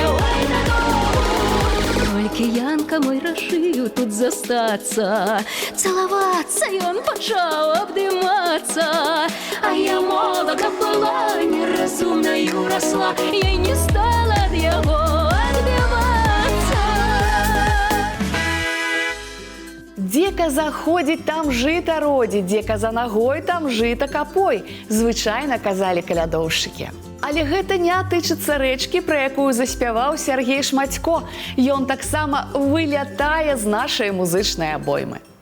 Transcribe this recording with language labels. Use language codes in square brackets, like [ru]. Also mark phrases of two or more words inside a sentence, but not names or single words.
[ru] Ой, только Янка мой решил тут застаться, целоваться, и он почал обдыматься. А я молода была, неразумною росла, я не стала от его отбиваться. [be] Дзе каза ходзіць, там жыта родзіць, дзе каза нагой, там жыта капой, звычайна казалі калядоўшчыкі. Але гэта не тычыцца рэчкі, пра якую заспяваў Сяргей Шмацько. Ён таксама вылятае з нашай музычнай абоймы.